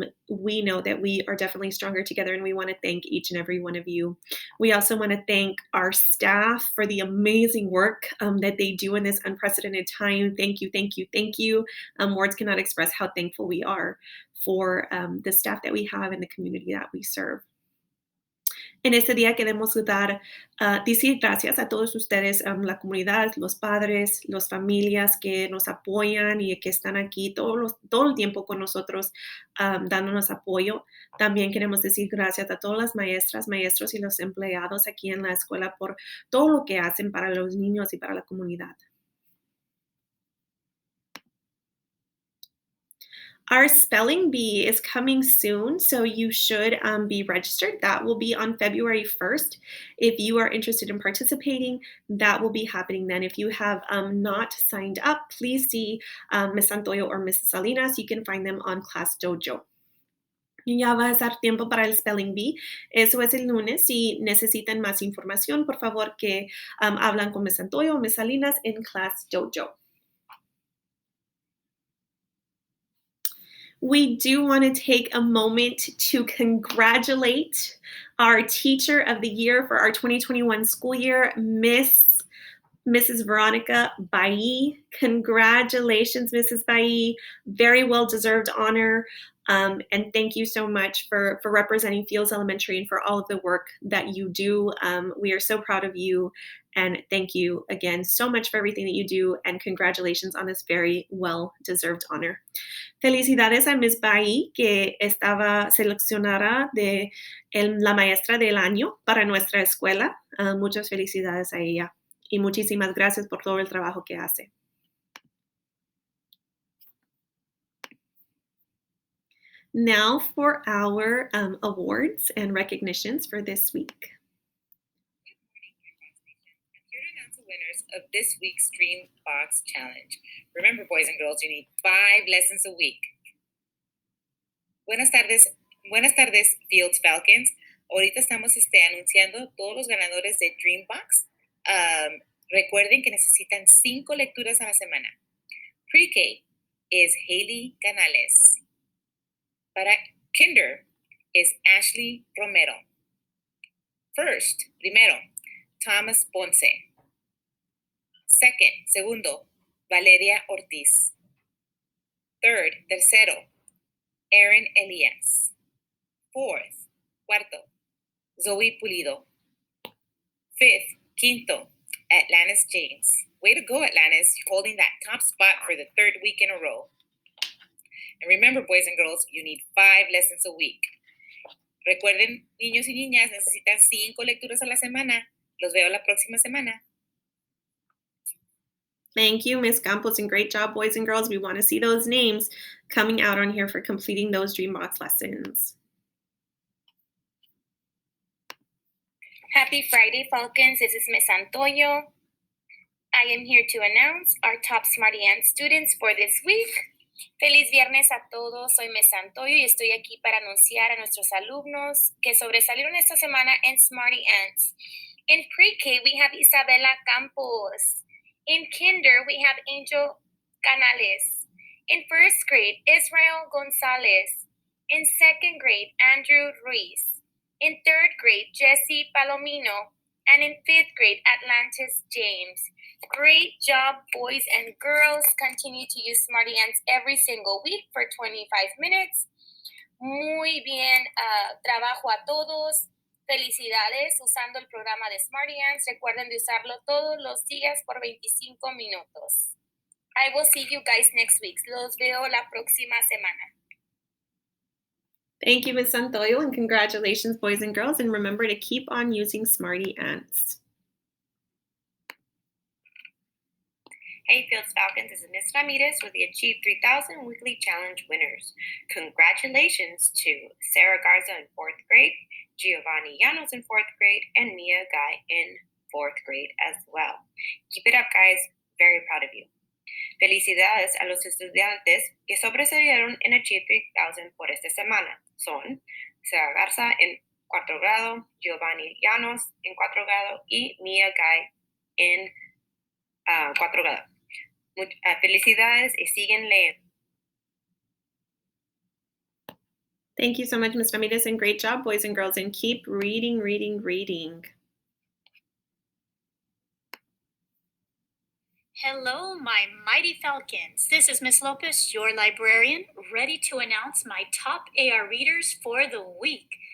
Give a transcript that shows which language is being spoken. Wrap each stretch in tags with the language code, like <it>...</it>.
<en>We know that we are definitely stronger together, and we want to thank each and every one of you. We also want to thank our staff for the amazing work that they do in this unprecedented time. Thank you, thank you, thank you. Words cannot express how thankful we are for the staff that we have and the community that we serve.</en> <es>En este día queremos decir gracias a todos ustedes, la comunidad, los padres, las familias que nos apoyan y que están aquí todo el tiempo con nosotros, dándonos apoyo. También queremos decir gracias a todas las maestras, maestros y los empleados aquí en la escuela por todo lo que hacen para los niños y para la comunidad.</es> <en>Our spelling bee is coming soon, so you should be registered. That will be on February 1st. If you are interested in participating, that will be happening then. If you have not signed up, please see Ms. Santoyo or Ms. Salinas. You can find them on Class Dojo.</en> <es>Ya va a estar tiempo para el Spelling Bee. Eso es el lunes. Si necesitan más información, por favor que hablan con Ms. Santoyo o Ms. Salinas en Class Dojo.</es> <en>We do want to take a moment to congratulate our Teacher of the Year for our 2021 school year, Mrs. Veronica Bailly. Congratulations, Mrs. Bailly. Very well-deserved honor. And thank you so much for representing Fields Elementary and for all of the work that you do. We are so proud of you. And thank you again so much for everything that you do. And congratulations on this very well-deserved honor.</en> <es>Felicidades a Ms. Bailly, que estaba seleccionada de la maestra del año para nuestra escuela. Muchas felicidades a ella. Y muchísimas gracias por todo el trabajo que hace.</es> <en>Now for our awards and recognitions for this week. Good morning, I'm here to announce the winners of this week's Dream Box Challenge. Remember, boys and girls, you need 5 lessons a week.</en> <es>Buenas tardes, Fields Falcons. Ahorita estamos anunciando todos los ganadores de Dream Box. Recuerden que necesitan 5 lecturas a la semana.</es> <en>Pre-K is Haley Canales. Para Kinder is Ashley Romero.</en> <es>Primero, Thomas Ponce. Segundo, Valeria Ortiz. Tercero, Aaron Elias. Cuarto, Zoe Pulido. Quinto, Atlantis James.</es> <en>Way to go, Atlantis, holding that top spot for the 3rd week in a row. And remember, boys and girls, you need 5 lessons a week.</en> <es>Recuerden, niños y niñas, necesitan 5 lecturas a la semana. Los veo la próxima semana.</es> <en>Thank you, Ms. Campos, and great job, boys and girls. We want to see those names coming out on here for completing those Dreambox lessons. Happy Friday, Falcons. This is Ms. Santoyo. I am here to announce our top Smarty Ants students for this week.</en> <es>Feliz viernes a todos, soy Ms. Santoyo y estoy aquí para anunciar a nuestros alumnos que sobresalieron esta semana en Smarty Ants.</es> <en>In Pre-K, we have Isabela Campos. In Kinder, we have Angel Canales. In 1st grade, Israel Gonzalez. In 2nd grade, Andrew Ruiz. In 3rd grade, Jesse Palomino. And in 5th grade, Atlantis James. Great job, boys and girls. Continue to use Smarty Ants every single week for 25 minutes.</en> <es>Muy bien, trabajo a todos. Felicidades usando el programa de Smarty Ants. Recuerden de usarlo todos los días por 25 minutos.</es> <en>I will see you guys next week.</en> <es>Los veo la próxima semana.</es> <en>Thank you, Ms. Santoyo, and congratulations, boys and girls. And remember to keep on using Smarty Ants. Hey, Fields Falcons, this is Ms. Ramirez with the Achieve 3000 Weekly Challenge winners. Congratulations to Sarah Garza in 4th grade, Giovanni Llanos in 4th grade, and Mia Guy in 4th grade as well. Keep it up, guys. Very proud of you.</en> <es>Felicidades a los estudiantes que sobresalieron en Achieve 3000 por esta semana. Son Sara Garza en 4 grado, Giovanni Llanos en 4 grado y Mia Guy en 4 grado. Felicidades y siguen leyendo.</es> <en>Thank you so much, Ms. Ramirez, and great job, boys and girls, and keep reading, reading, reading. Hello, my mighty Falcons. This is Miss Lopez, your librarian, ready to announce my top AR readers for the week.</en>